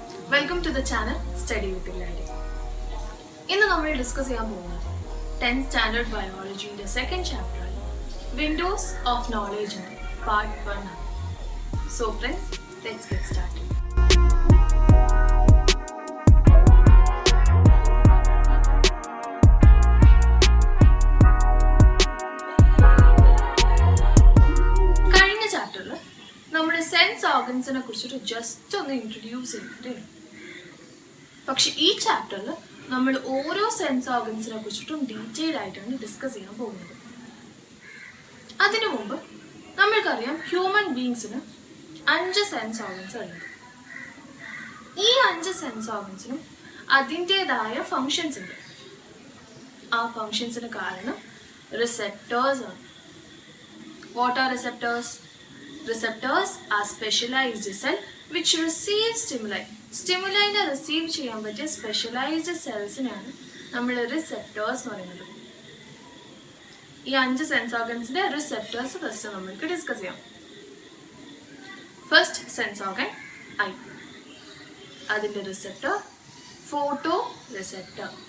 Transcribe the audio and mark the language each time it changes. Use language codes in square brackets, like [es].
[en] Welcome to the channel Study with Gladys. [ml] ഇന്ന് നമ്മൾ discuss ചെയ്യാൻ പോകുന്നത് 10th standard ബയോളജിയുടെ second chapter Windows of knowledge part 1. [en] So friends, let's get started. [ml] കഴിഞ്ഞ ചാപ്റ്ററിൽ നമ്മൾ സെൻസ് ഓർഗൻസിനെ കുറിച്ചിട്ട് ജസ്റ്റ് ഒന്ന് ഇൻട്രൊഡ്യൂസ് ചെയ്തിട്ടേ. പക്ഷെ ഈ ചാപ്റ്ററിൽ നമ്മൾ ഓരോ സെൻസ് ഓർഗൻസിനെ കുറിച്ചിട്ടും ഡീറ്റെയിൽ ആയിട്ടാണ് ഡിസ്കസ് ചെയ്യാൻ പോകുന്നത്. അതിനു മുമ്പ് നമ്മൾക്കറിയാം ഹ്യൂമൻ ബീങ്സിന് 5 സെൻസ് ഓർഗൻസ് ഉള്ളത്. ഈ 5 സെൻസ് ഓർഗൻസിനും അതിൻ്റെതായ ഫങ്ഷൻസ് ഉണ്ട്. ആ ഫങ്ഷൻസിന് കാരണം റിസെപ്റ്റേഴ്സ് ആണ്. [en] What are receptors? Receptors are specialized cell which receive stimuli. [ml] സ്റ്റിമുലൈനെ receive ചെയ്യാൻ പറ്റിയ സ്പെഷ്യലൈസ്ഡ് സെൽസിനാണ് നമ്മൾ റിസെപ്റ്റേഴ്സ് എന്ന് പറയുന്നത്. ഈ 5 സെൻസ് ഓർഗൻസിന്റെ റിസെപ്റ്റേഴ്സ് ഫസ്റ്റ് നമ്മൾക്ക് ഡിസ്കസ് ചെയ്യാം. First sense organ I. അതിന്റെ റിസെപ്റ്റർ ഫോട്ടോ റിസെപ്റ്റർ.